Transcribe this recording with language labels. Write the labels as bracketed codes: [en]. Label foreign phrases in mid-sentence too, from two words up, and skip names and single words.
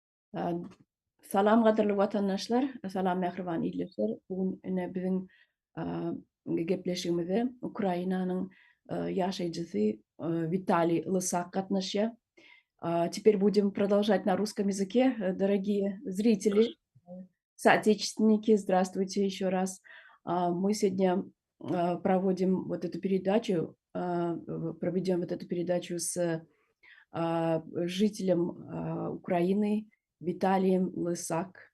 [tt] Ә, Салам, кадерле ватандашлар, салам, мәрхәбән идләр. Бүген безнең гәпләшүебездә Украинаның яшәүчесе Виталий Лысак катнаша. [ru] Теперь будем продолжать на русском языке. Дорогие зрители, соотечественники, здравствуйте еще раз. Мы сегодня проводим вот эту передачу, проведем вот эту передачу с жителем Украины Виталием Лысак.